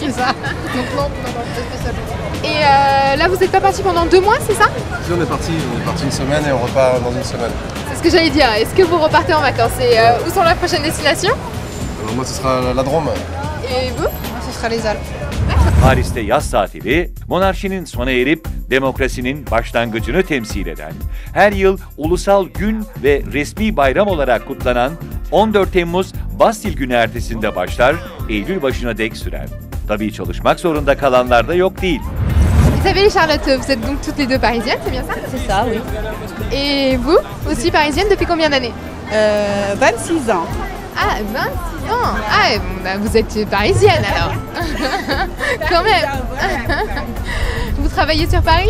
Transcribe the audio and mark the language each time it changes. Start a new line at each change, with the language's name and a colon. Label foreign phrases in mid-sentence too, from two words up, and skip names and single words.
French: C'est ça. Donc non, pas spécialement. Et là, vous n'êtes pas parti pendant 2 mois, c'est ça? Si on est parti une semaine et on repart dans une semaine. C'est ce que j'allais dire. Est-ce que vous repartez en vacances? Et où sont les prochaines destinations? Alors moi ce sera la Drôme. Et vous? Moi, ce sera les Alpes.
Turkish: Paris'te yaz tatili, monarşinin sona erip demokrasinin başlangıcını temsil eden, her yıl ulusal gün ve resmi bayram olarak kutlanan 14 Temmuz Bastil Günü ertesinde başlar, Eylül başına dek sürer. Tabii çalışmak zorunda kalanlar da yok değil.
French: Isabelle et Charlotte, vous êtes donc toutes les deux parisiennes, c'est bien ça? C'est ça, oui. Et vous, aussi parisienne depuis combien d'années? 26 ans. Ah, 26 ans. Ah, vous êtes parisienne alors. Quand même. Vous travaillez sur Paris?